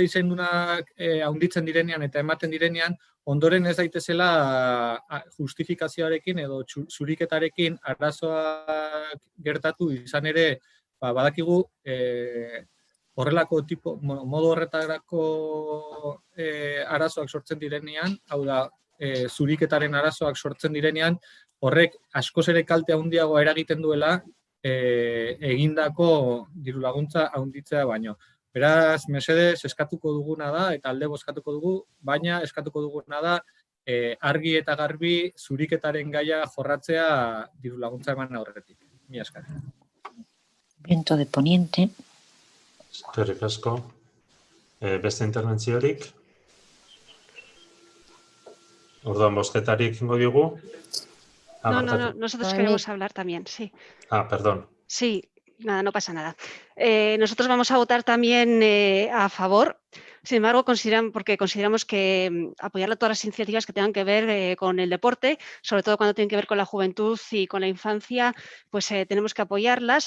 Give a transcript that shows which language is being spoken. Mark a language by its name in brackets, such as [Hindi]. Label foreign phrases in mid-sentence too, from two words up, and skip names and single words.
[Basque] izendunak handitzen direnean eta ematen direnean, ondoren ez daitezela justifikazioarekin edo zuriketarekin arazoak gertatu izan ere, badakigu horrelako modu horretarako arazoak sortzen direnean, hau da, zuriketaren arazoak sortzen direnean, horrek askoz ere kalte handiagoa eragiten duela egindako diru laguntza handitzea baino. Beraz, mesedez, eskatuko duguna da, eta alde bozkatuko dugu, baina eskatuko duguna da, argi eta garbi zuriketaren gaia jorratzea diru laguntza eman aurretik. Mila esker. [Spanish] Viento de poniente. [Basque] Eskerrik asko. Beste interbentziorik? Orduan, bozketarik ingo diogu? [Spanish] No, nosotros queremos hablar también, sí. Perdón. Sí. Nada, no pasa nada. Nosotros vamos a votar también a favor. Sin embargo, porque consideramos que apoyar todas las iniciativas que tengan que ver con el deporte, sobre todo cuando tienen que ver con la juventud y con la infancia, pues tenemos que apoyarlas.